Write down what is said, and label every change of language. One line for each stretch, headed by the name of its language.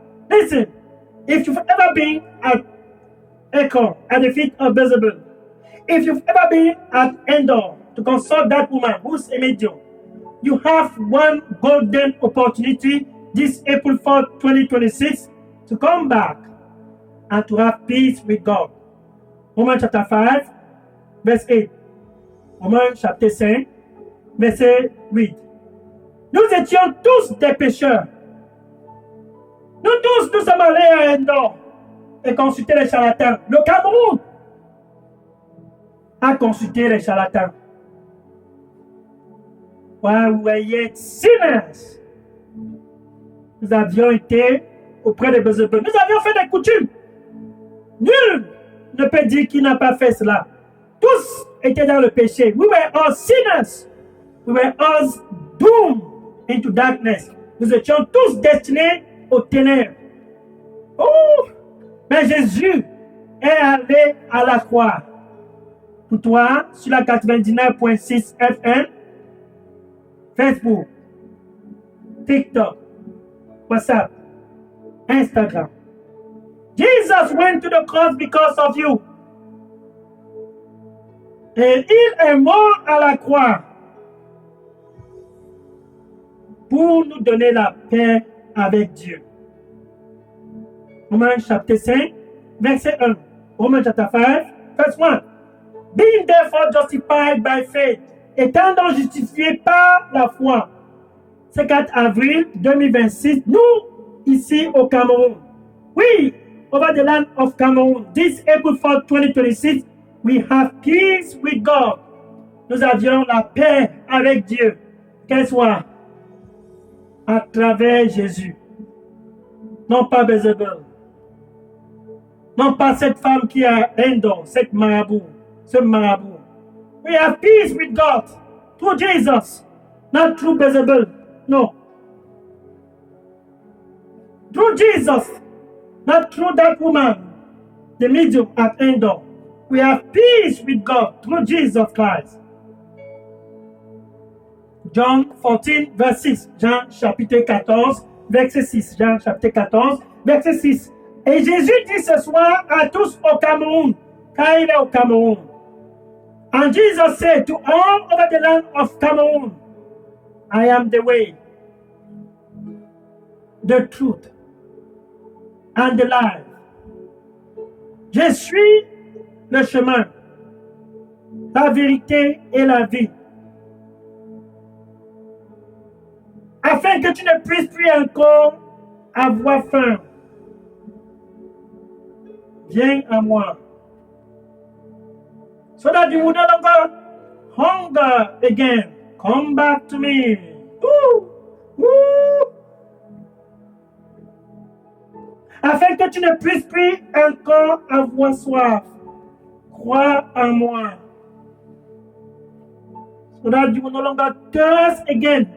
English: Listen, if you've ever been at Écron, at the feet of Bézébel, if you've ever been at Endor to consult that woman who's a medium, you have one golden opportunity this April 4th, 2026 to come back and to have peace with God. Romans chapter 5, verse 8.
French: Romains chapitre 5, verset 8. Nous étions tous des pécheurs. Nous sommes allés à Endor et consulté les charlatans. Le Cameroun a consulté les charlatans.
English: While we were yet sinners,
French: nous avions été auprès de Bézébel. Nous avions fait des coutumes. Nul ne peut dire qu'il n'a pas fait cela. Tous étaient dans le péché.
English: We were all sinners. We were all doomed into darkness.
French: Nous étions tous destinés aux ténèbres. Oh! Mais Jésus est allé à la croix. Pour toi, sur la 99.6 FM, Facebook, TikTok, WhatsApp, Instagram.
English: Jesus went to the cross because of you.
French: Et il est mort à la croix pour nous donner la paix avec Dieu. Romains chapitre 5, verset 1. Romains chapitre 5, verset 1.
English: Being therefore justified by faith,
French: étant donc justifié par la foi. C'est 4 avril 2026, nous, ici au Cameroun.
English: Oui, over the land of Cameroon, this April 4, 2026, we have peace with God.
French: Nous avions la paix avec Dieu, qu'elle soit à travers Jésus. Non pas Bézébel. Non pas cette femme qui a un don, cette marabout, ce marabout.
English: We have peace with God through Jesus, not through Bézébel. No. Through Jesus, not through that woman, the medium at Endor. We have peace with God through Jesus Christ. John 14, verse 6.
French: Jean chapitre 14, verset 6. Jean chapitre 14, verset 6. Et Jésus dit ce soir à tous au Cameroun, car il est au Cameroun.
English: And Jesus said to all over the land of Cameroon, I am the way, the truth, and the life.
French: Je suis le chemin, la vérité et la vie. Afin que tu ne puisses plus encore avoir faim. Viens à moi.
English: So that you will no longer hunger again. Come back to me. Woo! Woo!
French: Afin que tu ne puisses plus encore avoir soif. Crois en moi.
English: So that you will no longer thirst again.